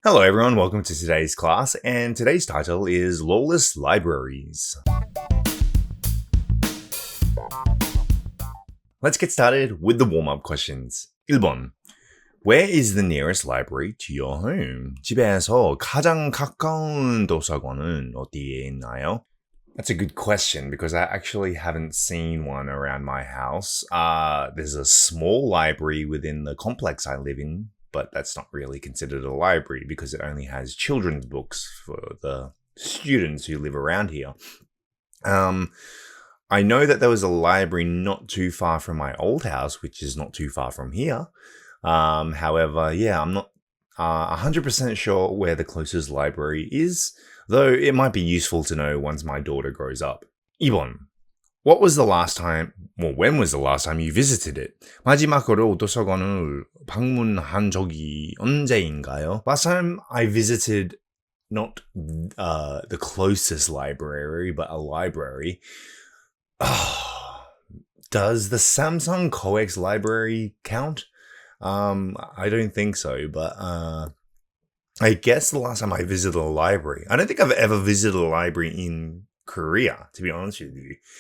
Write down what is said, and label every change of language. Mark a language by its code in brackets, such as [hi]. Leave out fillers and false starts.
[en] Hello everyone, welcome to today's class, and today's title is Lawless Libraries. Let's get started with the warm-up questions. [ko] 1번. [en] Where is the nearest library to your home? [ko] 집에서 가장 가까운 도서관은 어디에 있나요? [en] That's a good question because I actually haven't seen one around my house. There's a small library within the complex I live in, but that's not really considered a library because it only has children's books for the students who live around here. I know that there was a library not too far from my old house, which is not too far from here. However, I'm not 100% sure where the closest library is, though it might be useful to know once my daughter grows up. [ko] 2번. [en] When was the last time you visited it? [ko] 마지막으로 도서관을 방문한 적이 언제인가요? [en] Last time I visited not the closest library, but a library. Does the Samsung COEX library count? I don't think so, but I guess the last time I visited a library, I don't think I've ever visited a library in Korea, to be honest with you.